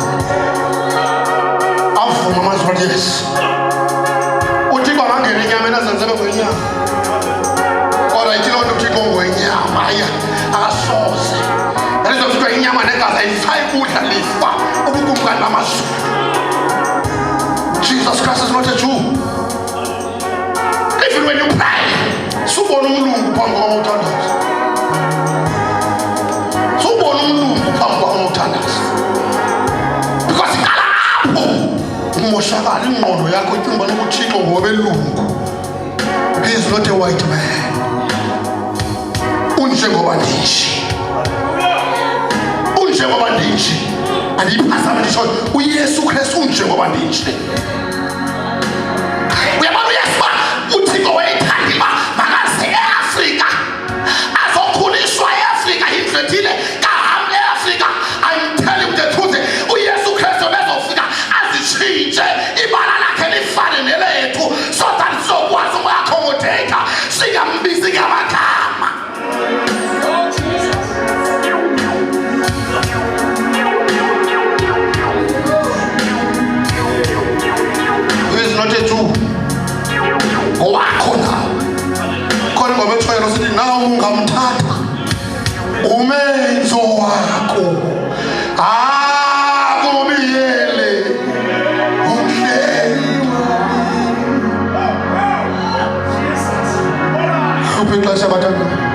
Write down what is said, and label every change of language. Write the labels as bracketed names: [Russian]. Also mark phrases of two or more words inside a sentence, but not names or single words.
[Xhosa] Avuma amazwi athi yes, uThixo angangena enyameni azenzele ngwenyama, kodwa ithi loo nto uThixo ngwenyama aya akasoze. Yalizwa kuthiwa inyama negazi ayifayi kudla lifa ubukumkani bamazulu. [English] Jesus Christ is not a Jew. Even when you pray, [Xhosa] subona umlungu phambi kwakho uthandaza. Subona umlungu phambi kwakho uthandaza. Because ikala apho umoshakala ingqondo yakho icinga uba uThixo ngowabelungu. [English] He is not a white man. [Xhosa] Unjengoba ndinje. Unjengoba ndinje. Andiyiphazama ndisho uYesu Kristu unjengoba ndinje. Uyabona uYesu uba uThixo wayethanda uba makaze eAfrika azokhuliswa eAfrika yindlethile kahambe eAfrika. [English] I'm telling you the truth, [Xhosa] uYesu Kristu bezofika azitshintshe ibala lakhe lifane nelethu, [English] so that [Xhosa] sizokwazi uku-accommodate singambizi ngamagama. [English] Not a Jew. [Xhosa] Wakho nawe khona ngoba ethwele sithi nawe ungamthatha umenzo wakho akubiyele umhleli uphi ixesha bathandwa.